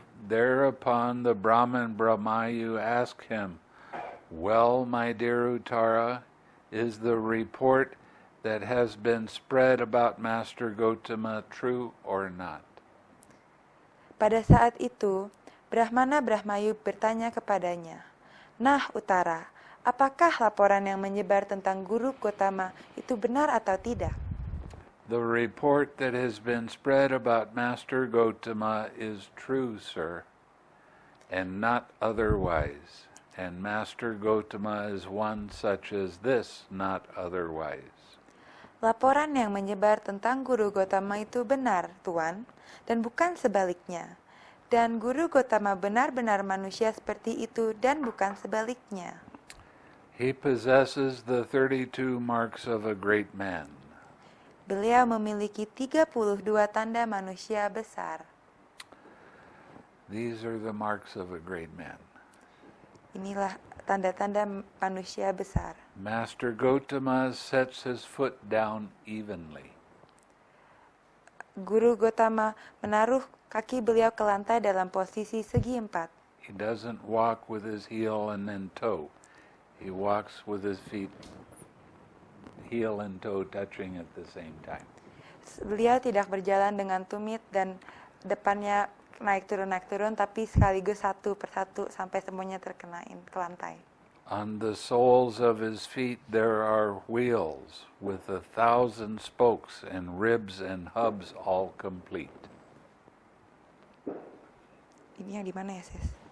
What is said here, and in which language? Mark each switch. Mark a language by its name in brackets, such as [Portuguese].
[English] Thereupon the Brahman Brahmayu asked him, "Well, my dear Uttara, is the report that has been spread about Master Gotama true or not?" [Indonesian] Pada saat itu, Brahmana Brahmayu bertanya kepadanya, "Nah, Utara, apakah laporan yang menyebar tentang Guru Gotama itu benar atau tidak?" [English] The report that has been spread about Master Gotama is true, sir, and not otherwise. And Master Gotama is one such as this, not otherwise. [Indonesian] Laporan yang menyebar tentang Guru Gotama itu benar, Tuan, dan bukan sebaliknya. Dan Guru Gotama benar-benar manusia seperti itu dan bukan sebaliknya. [English] He possesses the 32 marks of a great man. [Indonesian] Beliau memiliki 32 tanda manusia besar. [English] These are the marks of a great man. [Indonesian] Inilah tanda-tanda manusia besar. [English] Master Gotama sets his foot down evenly. [Indonesian] Guru Gotama menaruh kaki beliau ke lantai dalam posisi segi empat. [English] He doesn't walk with his heel and then toe. He walks with his feet, heel and toe touching at the same time. [Indonesian] Beliau tidak berjalan dengan tumit dan depannya naik turun, tapi sekaligus satu persatu sampai semuanya terkenain ke lantai. [English] On the soles of his feet there are wheels with 1,000 spokes and ribs and hubs all complete. [Indonesian] Ini yang di mana ya, Sis?